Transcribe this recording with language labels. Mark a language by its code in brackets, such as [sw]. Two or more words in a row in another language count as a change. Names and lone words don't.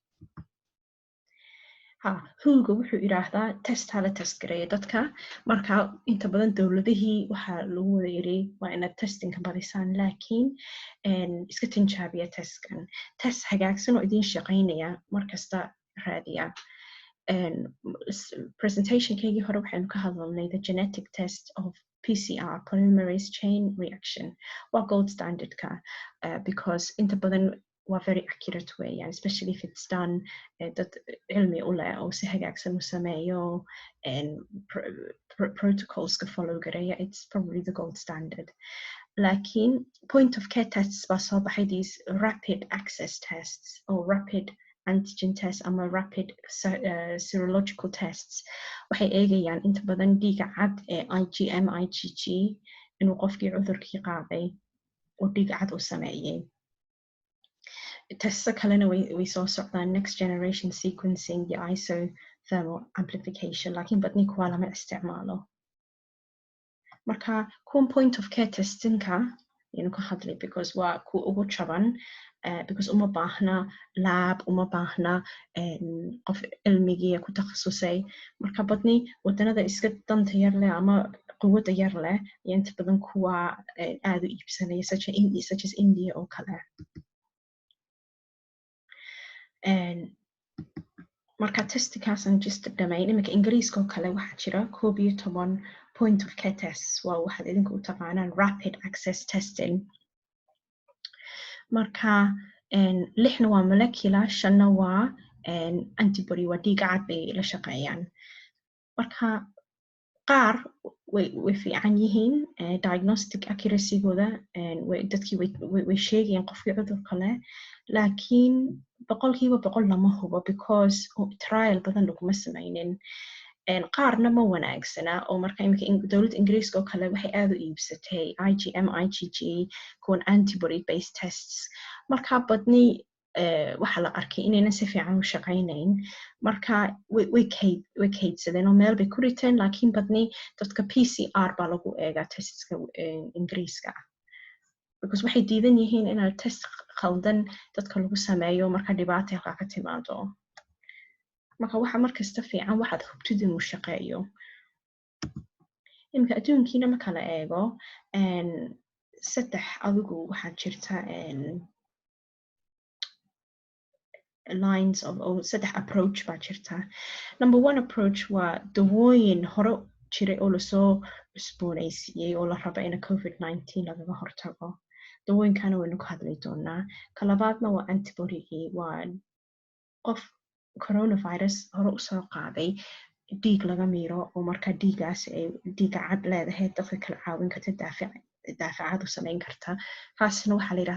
[so] huga wuxuu idhaahdaa hala test gareeya dadka marka inta badan dowladihii waxaa lagu wada yiri waa inaad testinka badisaan laakiin iska tinjaabiya testkan test hagaagsan oo idin shaqeynaya markasta raadiya presentationkeygii hore waxaynu ka hadalnay [en] the genetic test of PCR polymerase chain reaction [so] waa [en] gold standardka [so] because inta badan waa [en] very accurate [so] weeyaan [en] especially if it's done [so] dad cilmi u leh oo si hagaagsan u sameeyo protocolska [en] follow gareeya it's probably the gold standard laakiin point of care tests [so] baa soo baxay [en] these rapid access tests or rapid antigen test ama rapid serological [so] tests waxay eegayaan inta badan dhiiga cad ee IgM IgG inuu qofkii cudurkii qaaday oo dhiiga cad u sameeyay testa kalena way soo socdaan [en] next generation sequencing [so] iyo [en] isothermal amplification [so] laakiin badni kuwaa lama isticmaalo marka kuwan [en] point of care testinka [so] aynu ka hadlay because waa kuwa ugu jaban because uma baahna lab uma baahna qof cilmigii ku takhasusay marka badni wadanada iska danta yar leh ama quwadda yar leh iyo inta badan kuwa aad u iibsanaya [en] such as [so] India oo kale marka testikaasan just dhamayn iminka ingiriiska oo kale waxaa jira 11 [en] point of care tests [so] waa waxaad idinka u taqaanaan [en] rapid access testing [so] marka 6 waa molecular 5 waa antibody waa dhiiga cad bay la shaqeeyaan marka qaar way fiican yihiin [en] diagnostic accuracygooda [so] dadkii way sheegayaan qofkii cudurka leh laakiin 100% lama hubo because trial badan laguma sameynin qaarna ma wanaagsana oo marka imika dowladda ingiriiska oo kale waxay aad u iibsatay IgM IgG kuwan [en] antibody based tests [so] marka badni waxa la arkay inaynan si fiican u shaqaynayn marka way kaydsadeen oo meel bay ku riteen laakiin badni dadka PCR baa lagu eegaa testska ingiriiska because waxay diidan yihiin inaad test khaldan dadka lagu sameeyo marka dhibaata halkaa ka timaado marka waxa markasta fiican waxaad hubtid inuu shaqeeyo imika adduunkiina ma kala eego saddex adigu waxaad jirta [en] lines of [so] saddex approach baa jirta [en] number one approach [so] waa dawooyin hore jiray oo lasoo cusboonaysiiyey oo la raba in COVID-19 lagaga hortago dawooyinkana waynu ka hadli doonaa ka labaadna waa antibodygii waa qof coronavirus hore usoo qaaday dhiig laga miiro oo marka dhiigaas ay dhiiga cad leedahay dadka kala caawin karta daafacaad u samayn karta taasina waxaa la